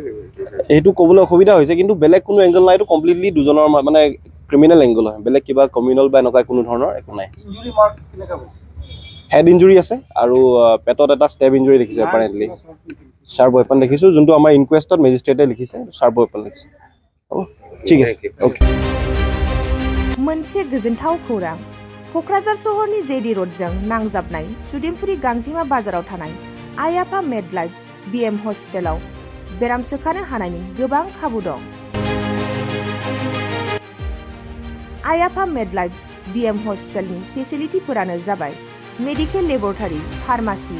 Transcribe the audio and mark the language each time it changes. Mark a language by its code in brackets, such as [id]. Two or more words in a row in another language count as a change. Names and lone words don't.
[as] সেইটো ক'বলৈ অসুবিধা হৈছে কিন্তু বেলেগ কোনো এংগল নাই এইটো কমপ্লিটলি দুজনৰ মানে [en] criminal angle [as] হয় বেলেগ কিবা কমিউনেল বা এনেকুৱা কোনো ধৰণৰ একো নাই [en] head injury [as] আছে আৰু পেটত এটা [en] step injury [as] দেখিছোঁ [en] apparently sharp weapon [as] দেখিছোঁ যোনটো আমাৰ ইনকুৱেষ্টত মেজিষ্ট্ৰেটে লিখিছে [en] sharp weapon [as] লিখিছে হ'ব ঠিক আছে অ'কে [brx] मोनसे गोजोनथाव खौरां क'क्राझार सहरनि जेडि र'डजों नांजाबनाय सुदेमपुरि गांजिमा बाजाराव थानाय आइ आफा मेडलाइफ BM हस्पिटालाव बेराम सोखानो हानायनि गोबां खाबु दं आइ आफा मेडलाइफ BM हस्पिटालनि फेसिलिटिफोरानो जाबाय [en] medical laboratory pharmacy